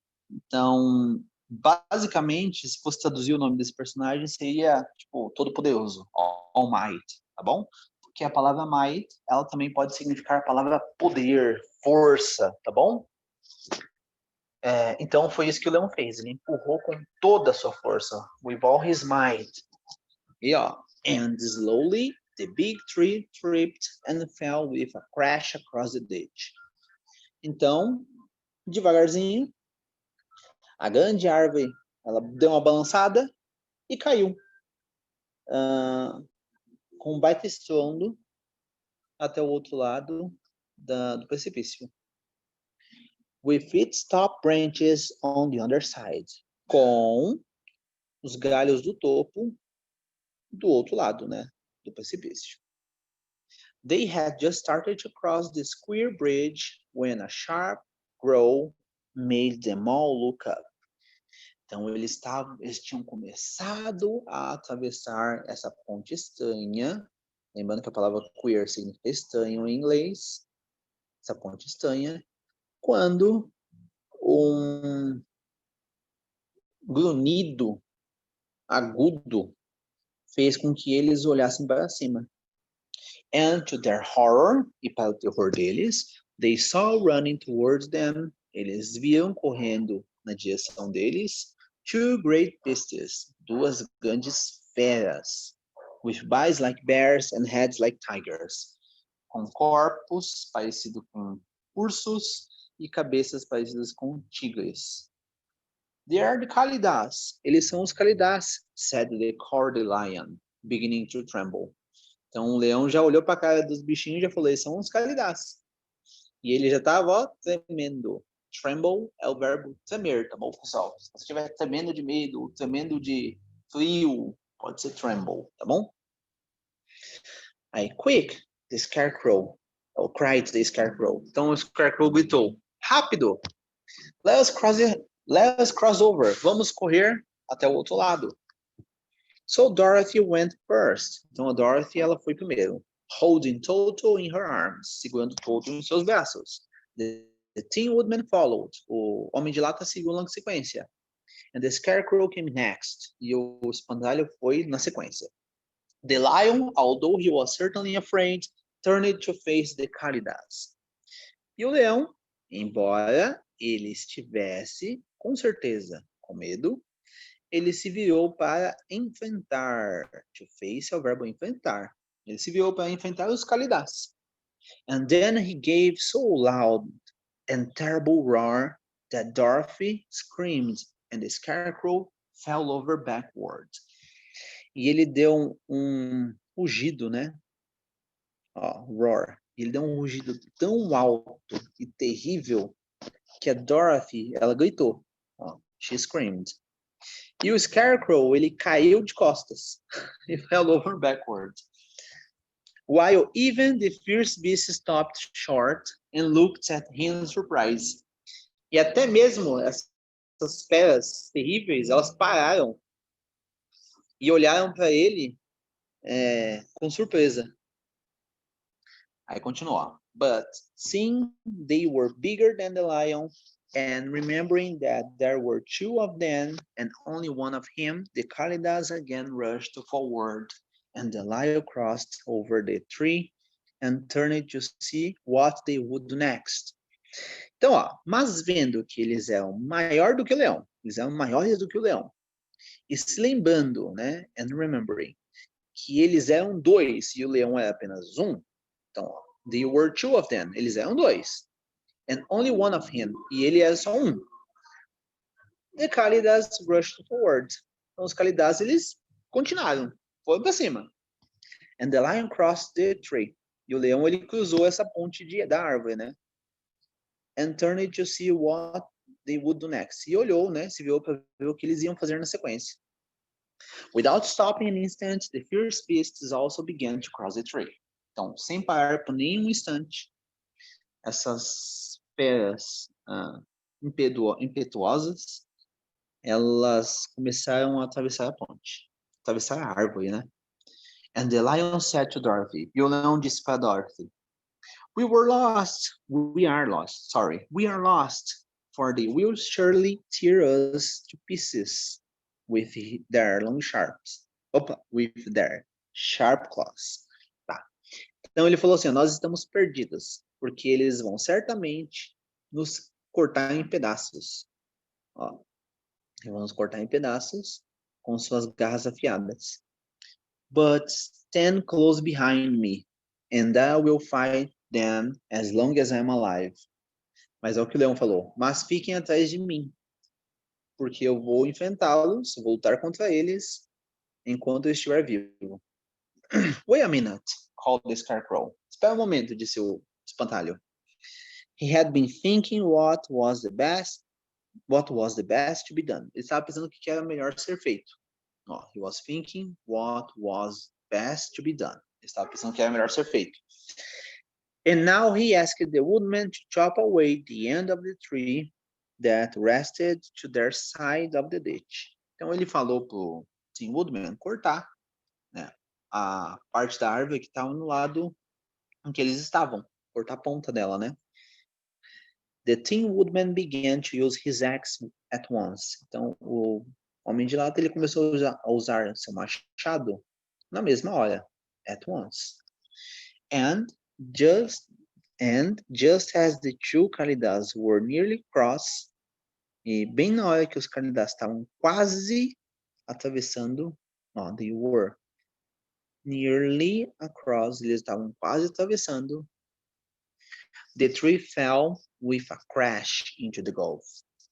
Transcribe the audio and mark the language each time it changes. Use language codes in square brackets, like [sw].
[pt] Então, basicamente, se fosse traduzir o nome desse personagem, seria, tipo, Todo-Poderoso. All Might, tá bom? Porque a palavra might, ela também pode significar a palavra poder, força, tá bom? Então, foi isso que o leão fez. Ele empurrou com toda a sua força. [en] With all his might. [pt] E, ó, [en] and slowly, the big tree tripped and fell with a crash across the ditch. [pt] Então, devagarzinho, a grande árvore, ela deu uma balançada e caiu. Com um baita estrondo até o outro lado do precipício. [en] With its top branches on the underside. [pt] Com os galhos do topo do outro lado, né? Do precipício. [en] They had just started to cross the square bridge when a sharp growl made them all look up. [pt] Então, eles tinham começado a atravessar essa ponte estranha. Lembrando que a palavra queer significa estranho em inglês. Essa ponte estranha. Quando um grunhido agudo fez com que eles olhassem para cima. [en] And to their horror, [pt] e para o terror deles, [en] they saw running towards them, [pt] eles viram correndo na direção deles, [en] two great beasts, [pt] duas grandes feras, [en] with bodies like bears and heads like tigers, [pt] com corpos parecidos com ursos e cabeças parecidas com tigres. [en] They are the Kalidas, [pt] eles são os Kalidas, [en] said the cowardly lion, beginning to tremble. [pt] Então o leão já olhou para a cara dos bichinhos e já falou, eles são os Kalidas. E ele já estava, ó, tremendo. Tremble é o verbo tremer, tá bom, pessoal? Se você estiver tremendo de medo, tremendo de frio, pode ser tremble, tá bom? [en] Aí, quick, the scarecrow, cried the scarecrow. [pt] Então o scarecrow gritou, rápido, [en] let us cross over, [pt] vamos correr até o outro lado. [en] So Dorothy went first. [pt] Então a Dorothy, ela foi primeiro. [en] Holding Toto in her arms, [pt] segurando Toto em seus braços. [en] The Tin Woodman followed. [pt] O Homem de Lata seguiu logo em sequência. [en] And the Scarecrow came next. [pt] E o espantalho foi na sequência. [en] The lion, although he was certainly afraid, turned to face the Cálidas. [pt] E o leão, embora ele estivesse, com certeza, com medo, ele se virou para enfrentar. To face é o verbo enfrentar. Ele se virou para enfrentar os Cálidas. [en] And then he gave so loud and terrible roar that Dorothy screamed and the Scarecrow fell over backward. [pt] E ele deu um rugido, né? Ó, roar. Ele deu um rugido tão alto e terrível que a Dorothy, ela gritou. Ó, [en] she screamed. [pt] E o Scarecrow, ele caiu de costas. [en] He fell over backward. While even the fierce beast stopped short and looked at him in surprise. [pt] E até mesmo essas feras terríveis, elas pararam e olharam para ele com surpresa. Aí continua. [en] But seeing they were bigger than the lion, and remembering that there were two of them and only one of him, the Cálidas again rushed forward, and the lion crossed over the tree and turned to see what they would do next. [pt] Então, ó, mas vendo que eles eram maior do que o leão, eles eram maiores do que o leão, e se lembrando, né, [en] and remembering, [pt] que eles eram dois e o leão era apenas um, então, ó, [en] there were two of them, [pt] eles eram dois, [en] and only one of him, [pt] e ele era só um. [en] The Cálidas rushed forward. [pt] Então, os Cálidas, eles continuaram, foram para cima. [en] And the lion crossed the tree. [pt] E o leão, ele cruzou essa ponte da árvore, né? [en] And turned to see what they would do next. [pt] E olhou, né? Se viu para ver o que eles iam fazer na sequência. [en] Without stopping an instant, the fierce beasts also began to cross the tree. [pt] Então, sem parar por nenhum instante, essas feras impetuosas, elas começaram a atravessar a ponte, atravessar a árvore, né? [en] And the lion said to Dorothy, [pt] e o leão disse para Dorothy, [en] we are lost, for they will surely tear us to pieces with their sharp claws. [pt] Tá. Então ele falou assim, nós estamos perdidos, porque eles vão certamente nos cortar em pedaços. Ó, vão nos cortar em pedaços com suas garras afiadas. [en] But stand close behind me, and I will fight them as long as I'm alive. [pt] Mas é o que o leão falou. Mas fiquem atrás de mim, porque eu vou enfrentá-los, vou lutar contra eles enquanto eu estiver vivo. [en] Wait a minute, called the Scarecrow. [pt] Espera um momento, disse o espantalho. [en] He had been thinking what was the best to be done. [pt] Ele estava pensando o que era melhor ser feito. [en] Oh, he was thinking what was best to be done. [pt] Ele estava pensando o que era melhor ser feito. [en] And now he asked the woodman to chop away the end of the tree that rested to their side of the ditch. [pt] Então ele falou pro Tin Woodman cortar, né, a parte da árvore que estava no lado em que eles estavam, cortar a ponta dela, né? [en] The Tin Woodman began to use his axe at once. [pt] Então o homem de lata ele começou a usar seu machado na mesma hora, [en] at once. And just as the two Cálidas were nearly cross, [pt] e bem na hora que os Cálidas estavam quase atravessando, [en] they were nearly across, [pt] eles estavam quase atravessando, [en] the tree fell with a crash into the gulf.